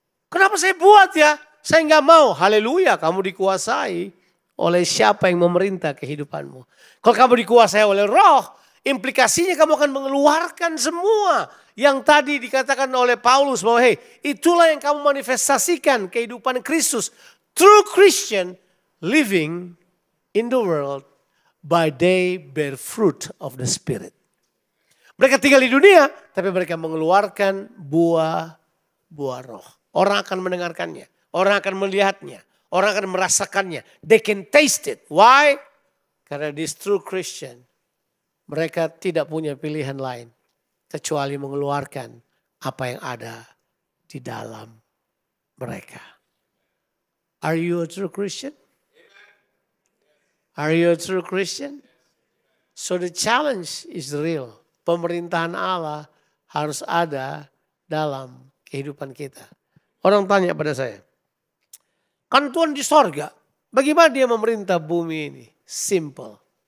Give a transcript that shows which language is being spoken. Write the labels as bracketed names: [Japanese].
[Indonesian] Kenapa saya buat ya? Saya nggak mau. Haleluya, kamu dikuasai oleh siapa yang memerintah kehidupanmu. Kalau kamu dikuasai oleh roh, implikasinya kamu akan mengeluarkan semua yang tadi dikatakan oleh Paulus bahwa itulah yang kamu manifestasikan kehidupan Kristus. [English] True Christian living in the world by they bear fruit of the Spirit. [Indonesian] Mereka tinggal di dunia tapi mereka mengeluarkan buah roh. Orang akan mendengarkannya, orang akan melihatnya, orang akan merasakannya. [English] They can taste it. Why? [Indonesian] Karena [English] this true Christian, [Indonesian] mereka tidak punya pilihan lain kecuali mengeluarkan apa yang ada di dalam mereka. [English] Are you a true Christian? Are you a true Christian? So the challenge is real. [Indonesian] Pemerintahan Allah harus ada dalam kehidupan kita. Orang tanya pada saya, kan Tuhan di sorga, bagaimana dia memerintah bumi ini? Simple.